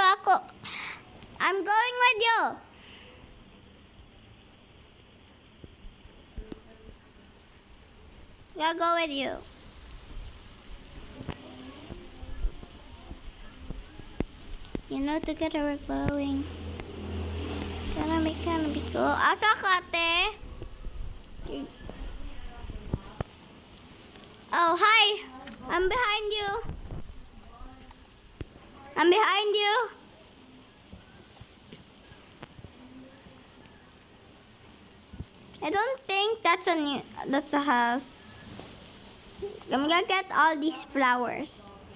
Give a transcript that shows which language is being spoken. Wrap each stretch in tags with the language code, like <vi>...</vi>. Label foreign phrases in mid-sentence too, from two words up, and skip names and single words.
<en>I'm going with you. I'll go with you. You know, together we're going. Gonna be cool.</en> <ceb>Asa ka, ate?</ceb> <en>Oh, hi. I'm behind you. I'm behind you. I don't think that's a house. I'm gonna get all these flowers.</en>